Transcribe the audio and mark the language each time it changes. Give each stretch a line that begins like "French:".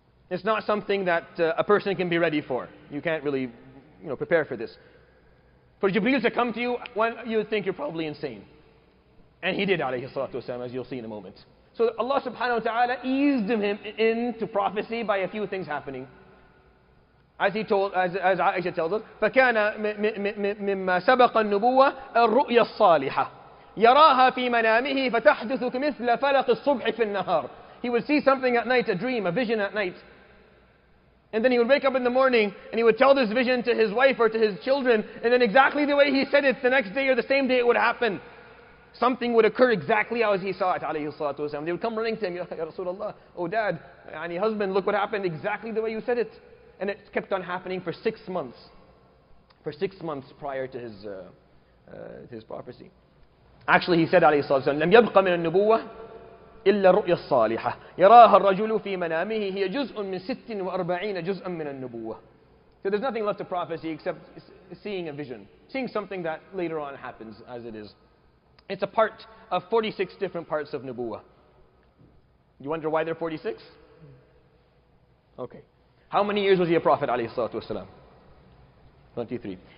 English: It's not something that a person can be ready for. You can't really, prepare for this. For Jibreel to come to you, you would think you're probably insane. And he did, alayhi salatu wasalam, as you'll see in a moment. So Allah subhanahu wa ta'ala eased him into prophecy by a few things happening. As Aisha tells us,
Arabic: فَكَانَ مِمَّا سَبَقَ النُّبُوَّةِ الرُّؤْيَا الصَّالِحَةِ يَرَاهَا فِي مَنَامِهِ فَتَحْدُثُ كَمِثْلَ فَلَقِ الصُّبْحِ فِي النَّهَارِ.
English: He would see something at night, a dream, a vision at night. And then he would wake up in the morning and he would tell this vision to his wife or to his children, and then exactly the way he said it, the next day or the same day it would happen. Something would occur exactly as he saw it, alayhi salatu wasalam. They would come running to him, Ya Rasulullah, oh dad, husband, look what happened exactly the way you said it. And it kept on happening for 6 months. For 6 months prior to his prophecy. Actually he said,
Arabic: alayhi salatu wasalam, لم يبق من النبوة إلا الرؤيا الصالحة يراها الرجل في منامه هي جزء من 46 جزءا من النبوة.
English: So there's nothing left of prophecy except seeing a vision. Seeing something that later on happens as it is. It's a part of 46 different parts of nubuwah. You wonder why there are 46? Okay. How many years was he a prophet, alayhi salatu wasalam? 23.